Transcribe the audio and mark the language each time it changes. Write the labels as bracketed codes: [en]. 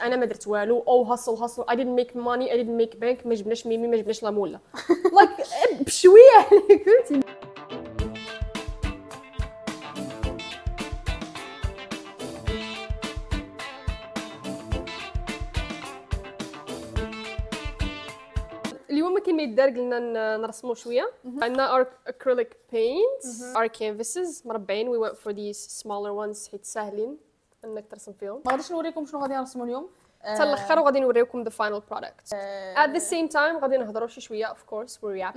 [ar] انا ما درت والو، او هاسل [en] I didn't make money I didn't make bank، [ar] ما جبناش ميمي، ما جبناش لا مولا لايك بشويه عليك فهمتي. اليوم ما كاين ما يدار، قلنا نرسموا شويه. عندنا [en] acrylic paints our canvases [ar] مربعين. [en] we went for these smaller ones [ar] حيت ساهلين انك ترسم فيهم. ما غاديش نوريكم شنو غادي نرسموا اليوم حتى الاخر وغادي نوريكم [en] the final product. at the same time [ar] غادي نهضروا شويه [en] of course we're rappers،